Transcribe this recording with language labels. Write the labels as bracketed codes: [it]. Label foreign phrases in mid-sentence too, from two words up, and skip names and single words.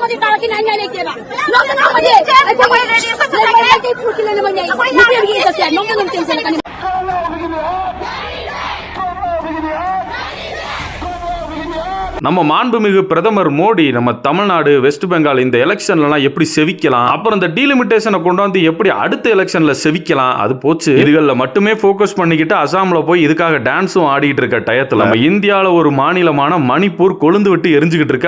[mr] मध्ये करा की नाही केला लोकांमध्ये फुटले म्हणजे [ta] நம்ம மாண்புமிகு பிரதமர் மோடி நம்ம தமிழ்நாடு வெஸ்ட் பெங்கால் இந்த எலெக்ஷன்லாம் எப்படி செவிக்கலாம், அப்புறம் இந்த டீலிமிட்டேஷனை கொண்டு வந்து எப்படி அடுத்த எலெக்ஷன்ல செவிக்கலாம், அது போச்சு. இதுகள்ல மட்டுமே போக்கஸ் பண்ணிக்கிட்டு அசாம்ல போய் இதுக்காக டான்ஸும் ஆடிட்டு இருக்க டயத்துல நம்ம இந்தியாவில ஒரு மாநிலமான மணிப்பூர் கொழுந்து விட்டு எரிஞ்சுக்கிட்டு இருக்கு.